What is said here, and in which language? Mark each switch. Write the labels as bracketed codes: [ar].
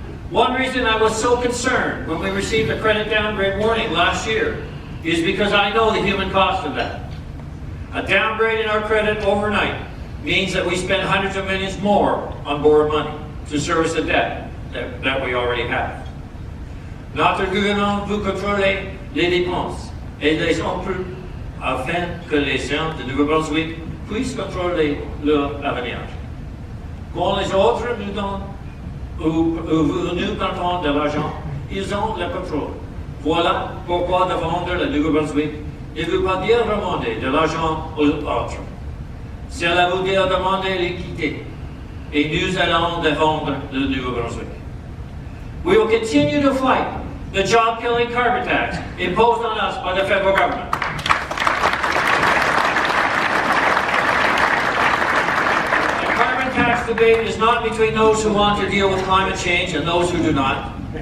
[en] One reason I was so concerned when we received a credit downgrade warning last year is because I know the human cost of that. A downgrade in our credit overnight means that we spend hundreds of millions more on borrowed money to service the debt that we already have. [fr] Notre gouvernement veut contrôler les dépenses et les emprunts afin que les gens de Nouveau-Brunswick puissent contrôler leur avenir. Quand les autres nous donnent ou nous prêtons de l'argent, ils ont le contrôle. Voilà pourquoi défendre le Nouveau-Brunswick ne veut pas dire demander de l'argent aux autres. Cela veut dire demander l'équité. Et nous allons défendre le Nouveau-Brunswick. [en] We will continue to fight the job-killing carbon tax imposed on us by the federal government. The carbon tax debate is not between those who want to deal with climate change and those who do not.